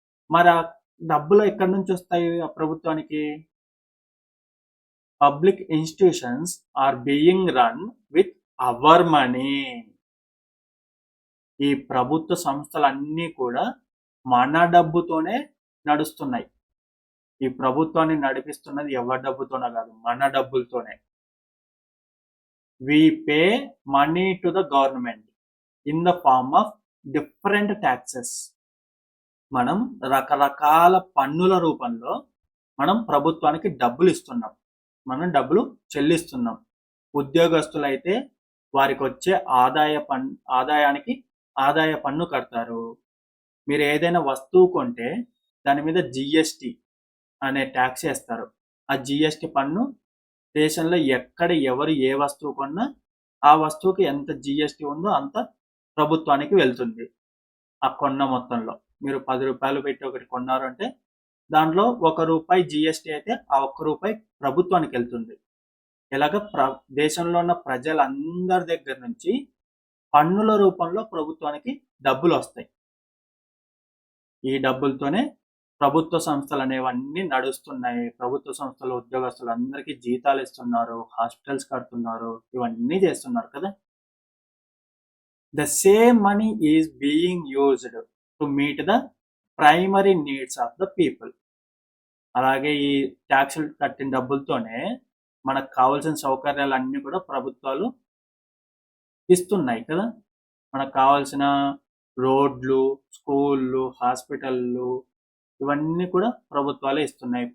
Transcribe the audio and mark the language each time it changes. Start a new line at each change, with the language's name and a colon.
Telugu: మరి ఆ డబ్బులు ఎక్కడి నుంచి వస్తాయి ఆ ప్రభుత్వానికి?
English: Public institutions are being run with our money.
Telugu: ఈ ప్రభుత్వ సంస్థలన్నీ కూడా మన డబ్బుతోనే నడుస్తున్నాయి. ఈ ప్రభుత్వాన్ని నడిపిస్తున్నది ఎవరి డబ్బుతోనో కాదు, మన డబ్బులతోనే.
English: we pay money to the government in the form of different taxes.
Telugu: మనం రకరకాల పన్నుల రూపంలో మనం ప్రభుత్వానికి డబ్బులు ఇస్తున్నాం, మనం డబ్బులు చెల్లిస్తున్నాం. ఉద్యోగస్తులైతే వారికి వచ్చే ఆదాయానికి ఆదాయ పన్ను కడతారు. మీరు ఏదైనా వస్తువు కొంటే దాని మీద జిఎస్టి అనే ట్యాక్స్ వేస్తారు. ఆ జిఎస్టి పన్ను దేశంలో ఎక్కడ ఎవరు ఏ వస్తువు కొన్నా ఆ వస్తువుకి ఎంత జిఎస్టి ఉందో అంత ప్రభుత్వానికి వెళ్తుంది. ఆ కొన్న మొత్తంలో మీరు 10 రూపాయలు పెట్టి ఒకటి కొన్నారు అంటే దాంట్లో ₹1 జిఎస్టి అయితే ఆ ₹1 ప్రభుత్వానికి వెళ్తుంది. ఇలాగ దేశంలో ఉన్న ప్రజలందరి దగ్గర నుంచి పన్నుల రూపంలో ప్రభుత్వానికి డబ్బులు వస్తాయి. ఈ డబ్బులతోనే ప్రభుత్వ సంస్థలు అనేవన్నీ నడుస్తున్నాయి. ప్రభుత్వ సంస్థల ఉద్యోగస్తులు అందరికీ జీతాలు ఇస్తున్నారు, హాస్పిటల్స్ కడుతున్నారు, ఇవన్నీ చేస్తున్నారు కదా.
English: The same money is being used to meet the primary needs of the people.
Telugu: అలాగే ఈ ట్యాక్సులు కట్టిన డబ్బులతోనే మనకు కావాల్సిన సౌకర్యాలన్నీ కూడా ప్రభుత్వాలు ఇస్తున్నాయి కదా. మనకు కావాల్సిన రోడ్లు, స్కూళ్ళు, హాస్పిటళ్ళు ఇవన్నీ కూడా ప్రభుత్వాలే ఇస్తున్నాయి.